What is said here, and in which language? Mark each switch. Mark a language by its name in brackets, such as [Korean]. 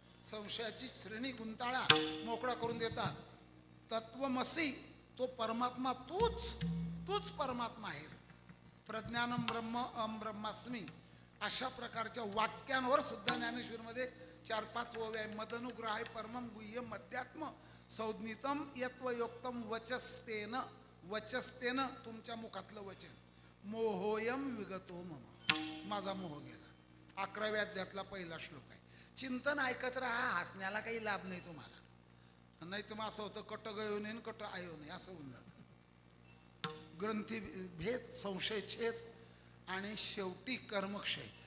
[Marathi] संशयाची श्रेणी गुंताळा मोकळा करून देतात. [Sanskrit] तत्वमसी, [Marathi] तो परमात्मा तूच परमात्मा आहेस. [Sanskrit] प्रज्ञानम ब्रह्म अहम ब्रह्मास्मी [Marathi] अशा प्रकारच्या वाक्यांवर सुद्धा ज्ञानेश्वरमध्ये 4-5 ओव्या आहे. [Sanskrit] मदनुग्रहाय परमम गुह्यम अध्यात्म संज्ञितम यत्वयोक्तम वचस्तेन. वचस्तेन [Marathi] तुमच्या मुखातलं वचन. [Sanskrit] मोहोयम विगतो मम, [Marathi] माझा मोह गेला. 11व्या अध्यायातला पहिला श्लोक आहे. चिंतन ऐकत राहा, हसण्याला काही लाभ नाही तुम्हाला. नाही तर मग असं होतं कट गयो नाही कट आयो नाही असं होऊन जातं. ग्रंथी भेद, संशय छेद आणि शेवटी कर्मक्षय.